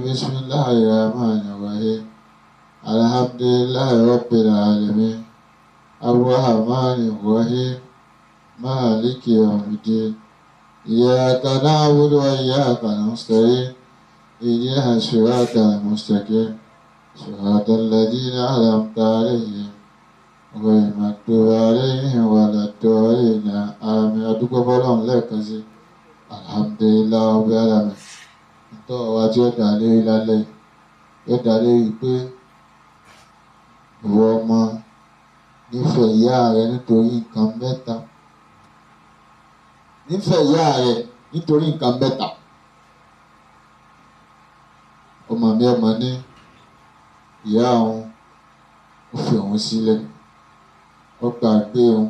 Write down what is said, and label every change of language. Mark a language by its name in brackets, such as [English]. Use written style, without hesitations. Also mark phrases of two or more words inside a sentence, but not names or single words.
[Arabic] بسم الله الرحمن الرحيم الحمد لله رب العالمين الرحمن الرحيم مالك يوم الدين إياك نعبد وإياك نستعين اهدنا الصراط المستقيم صراط الذين أنعمت عليهم غير المغضوب عليهم ولا الضالين آمين. [Yoruba] adúpẹ́ fọ́lọ́run lẹ́ẹ̀kan sí [Arabic] الحمد لله رب العالمين. [Yoruba] Ntọ́ wa tí ó dá lérí lálẹ́ ó dá lérí pé ìwọ ọmọ nífẹ̀ẹ́ ìyá rẹ nítorí nǹkan mẹ́ta. Nífẹ̀ẹ́ ìyá rẹ nítorí nǹkan mẹ́ta. Ọmọ mi ọmọ ní ìyá òun ó fi òun sílẹ̀, ó gbàgbé òun.